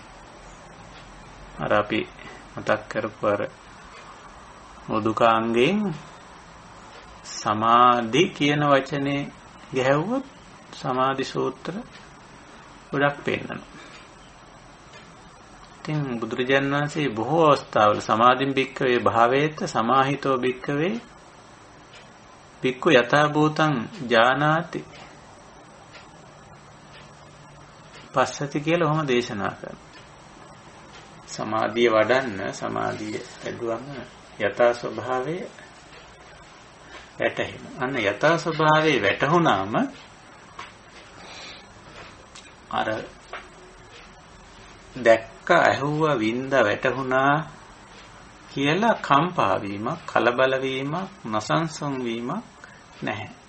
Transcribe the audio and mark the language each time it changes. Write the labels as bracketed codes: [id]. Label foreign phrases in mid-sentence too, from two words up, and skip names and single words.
[si] අර අපි මතක් කරපු අර මොදුකාංගයෙන් සමාධි කියන වචනේ ගැහුවොත් සමාධි සූත්‍ර ගොඩක් පෙන්නනවා. ඉතින් බුදුරජාණන් වහන්සේ බොහෝ අවස්ථාවල [pi] සමාධින් භික්ඛවේ භාවේත සමාහිතෝ භික්ඛවේ භික්ඛු යථා භූතං ඥානාති පස්සති [si] කියලා ඔහොම දේශනා කරනවා. සමාධිය වඩන්න, සමාධිය ඇදුවම යථා ස්වභාවය වැටහෙන. අන්න යථා ස්වභාවයේ වැටහුණාම අර දැක්ක, ඇහුවා, වින්ද, වැටහුණා කියලා කම්පා වීමක්, කලබල වීමක්, නසංසම් වීමක් නැහැ.